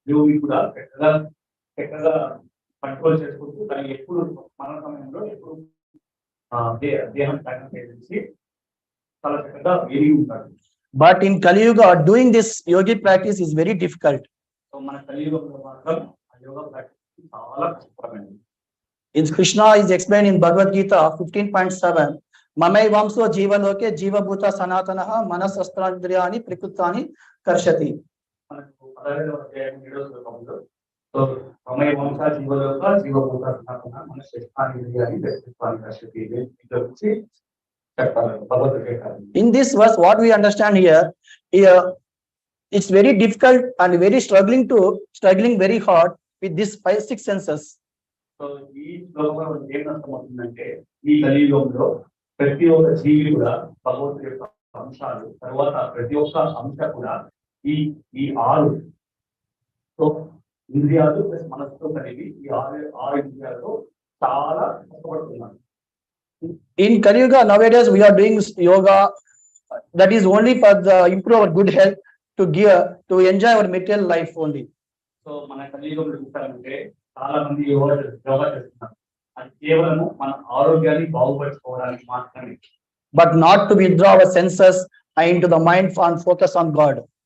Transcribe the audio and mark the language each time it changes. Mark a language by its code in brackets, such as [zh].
[te] యోగి కూడా చక్కగా కంట్రోల్ చేసుకుంటూ దాన్ని ఎప్పుడు మరణ సమయంలో ఎప్పుడు దేహం త్యాగం చేసి చాలా చక్కగా వేగి ఉంటాడు. [en] But in Kali Yuga, doing this yogic practice is very difficult. [te] So మన కలియుగంలో మాత్రం ఆ యోగా ప్రాక్టీస్ చాలా కష్టమైనది. [en] In Krishna is explained in Bhagavad Gita 15.7, [sa] Mamai Vamso Jivaloke Jivabhuta Sanatanaha Manasastra Prikutani Karshati. [te] మనకు 16వ అధ్యాయం 7వ శ్లోకంలో సో [sa] మమై వంశ జీవలోక జీవభూత సనాతన మనస్సుని ప్రకృతాని కర్షతి [te] గురించి చెప్తారు Bhagavad Gita. [en] In this verse, what we understand here, it's very difficult and very struggling very hard with these 5-6 senses. [te] So ఈ శ్లోకంలో ఏం అర్థమవుతుందంటే ఈ కలియుగంలో ప్రతి ఒక్క జీవి కూడా భగవంతుడి యొక్క అంశాలు తర్వాత ప్రతి ఒక్క అంశ కూడా ఈ 6 సో ఇంద్రియాలు ప్లస్ మనసుతో కలిగి ఈ 6 ఇంద్రియాలతో చాలా కష్టపడుతున్నారు. [en] In Kali Yuga nowadays we are doing yoga that is only for the improve our good health, to enjoy our material life only. [te] So మన కలియుగంలో చూస్తారంటే చాలా మంది యోగా చేస్తున్నారు, అది కేవలం మన ఆరోగ్యాన్ని బాగుపరచుకోవడానికి మాత్రమే, [en] but not to withdraw our senses into the mind and focus on God.